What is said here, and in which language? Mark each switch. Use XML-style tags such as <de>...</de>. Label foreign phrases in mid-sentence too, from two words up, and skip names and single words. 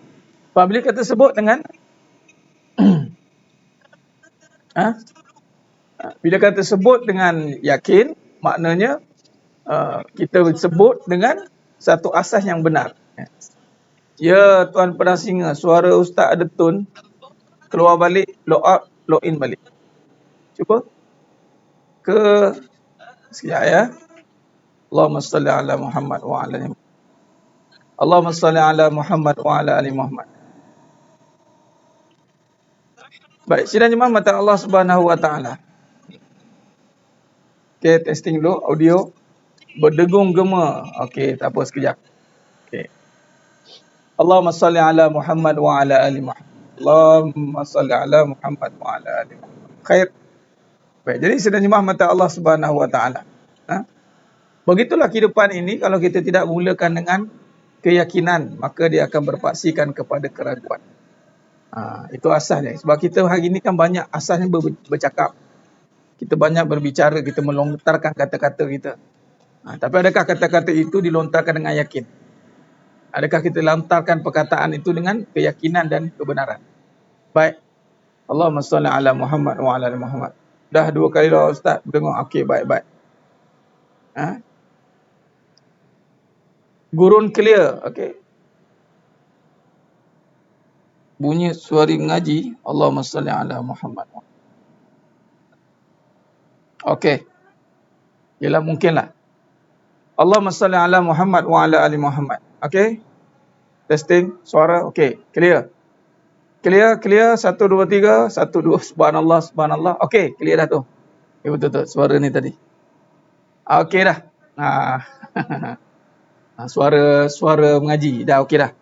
<ms>Apabila kita sebut dengan bila kata sebut dengan yakin, maknanya kita sebut dengan satu asas yang benar. Ya Tuan Padang Singa, suara Ustaz ada tone, keluar balik, log out, log in balik. Cuba sekejap ya.</ms> <ar>اللهم صل على محمد وعلى آل محمد. اللهم صل على محمد وعلى آل محمد.</ar> <ms>Baik, sidang jemaah mata</ms> <ar>الله سبحانه وتعالى.</ar> <ms>Okey, testing dulu audio. Berdengung gema. Okey, tak apa sekejap. Okey.</ms> <ar>اللهم صل على محمد وعلى آل محمد. اللهم صل على محمد وعلى آل محمد.</ar> <ms>Khair. Baik, jadi sidang jemaah mata</ms> <ar>الله سبحانه وتعالى.</ar> <ms>Begitulah kehidupan ini, kalau kita tidak mulakan dengan keyakinan, maka dia akan berpaksikan kepada keraguan. Itu asasnya. Sebab kita hari ini kan banyak asasnya bercakap. Kita banyak berbicara, kita melontarkan kata-kata kita. Tapi adakah kata-kata itu dilontarkan dengan yakin? Adakah kita lontarkan perkataan itu dengan keyakinan dan kebenaran? Baik.</ms> <ar>اللهم صل على محمد وعلى آل محمد.</ar> <ms>Dah 2 kali dah Ustaz dengar. Okey, baik-baik. Gurun clear, okey. Bunyi suara mengaji,</ms> <ar>اللهم صل على محمد.</ar> <ms>Okey. Yalah mungkinlah.</ms> <ar>اللهم صل على محمد وعلى آل محمد.</ar> <ms>Okey. Testing suara, okey, clear. Clear, 1 2 3, 1 2</ms> <ar>سبحان الله سبحان الله.</ar> <ms>Okey, clear dah tu. Okay, betul suara ni tadi. Okey dah. Suara mengaji dah okey dah.</ms>